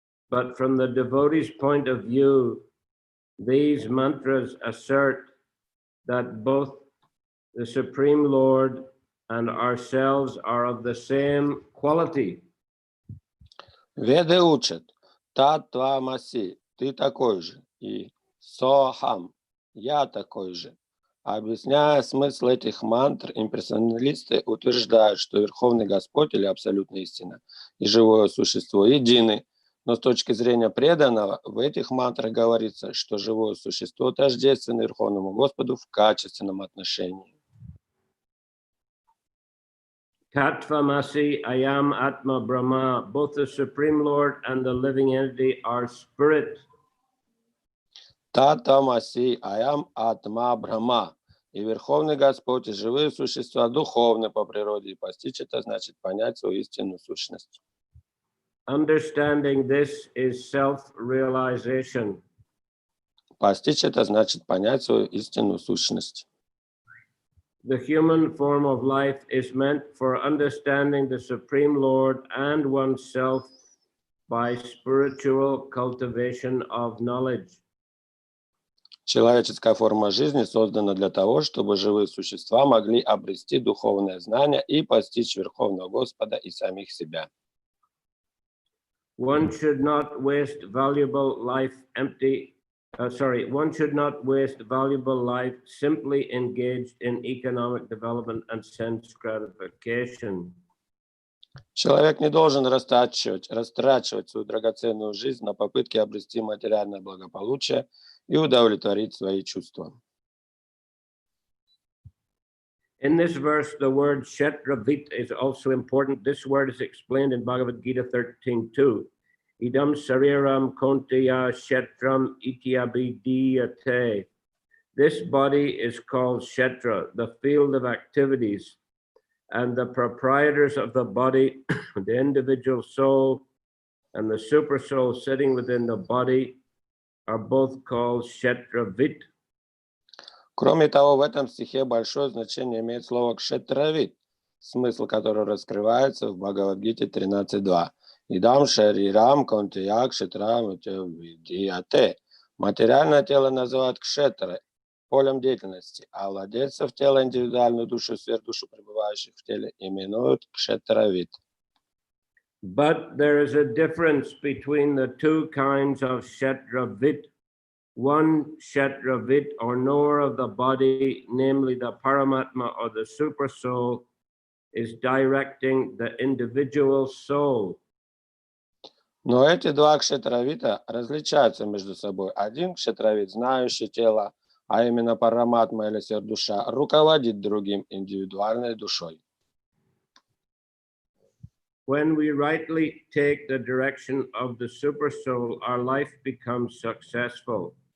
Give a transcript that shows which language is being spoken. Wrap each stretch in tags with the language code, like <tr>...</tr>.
<en>But from the devotee's point of view, these mantras assert that both the Supreme Lord and ourselves are of the same quality.</en> <ru>Веды учат</ru> <sa>«Тат твам аси»</sa> <ru>– «ты такой же» и «Соахам» – «я такой же». Объясняя смысл этих мантр, имперсоналисты утверждают, что Верховный Господь или Абсолютная Истина и живое существо едины, но с точки зрения преданного в этих мантрах говорится, что живое существо тождественно Верховному Господу в качественном отношении.</ru> <sa>Tattvamasi ayam atma brahma,</sa> <en>both the Supreme Lord and the living entity are spirit.</en> <sa>Татамаси аям атма брахма.</sa> <ru>И Верховный Господь, и живые существа духовны по природе, и постичь это значит понять свою истинную сущность.</ru> <en>Understanding this is self-realization.</en> <ru>Постичь это значит понять свою истинную сущность.</ru> <en>The human form of life is meant for understanding the Supreme Lord and oneself by spiritual cultivation of knowledge.</en> <ru>Человеческая форма жизни создана для того, чтобы живые существа могли обрести духовное знание и постичь Верховного Господа и самих себя.</ru> <en>One should not waste valuable life one should not waste valuable life simply engaged in economic development and sense gratification.</en> <ru>Человек не должен растрачивать свою драгоценную жизнь на попытки обрести материальное благополучие и удовлетворить свои чувства.</ru> <en>In this verse, the word Kshetravit is also important. This word is explained in Bhagavad Gita 13:2.</en> <sa>Idam sariram konteya kshetram ityabhidiyate.</sa> <en>This body is called Kshetra, the field of activities, and the proprietors of the body, the individual soul, and the super soul sitting within the body are both called Kshetravit.</en> <ru>Кроме того, в этом стихе большое значение имеет слово «кшетравит», смысл которого раскрывается в Бхагавад-гите 13.2.</ru> <sa>«Идам шарирам контия кшетрам видияте».</sa> <ru>Материальное тело называют кшетрой, полем деятельности, а владельцев тела, индивидуальную душу, сверхдушу, пребывающих в теле, именуют кшетравит.</ru> <en>But there is a difference between the two kinds of Kshetravit. One Kshetravit, or knower of the body, namely the Paramatma or the Super Soul, is directing the individual soul.</en> <ru>Но эти два кшетравита различаются между собой. Один кшетравит, знающий тело, а именно параматма или сверхдуша, руководит другим, индивидуальной душой.</ru> <en>When we rightly take the direction of the Super Soul, our life becomes successful.</en>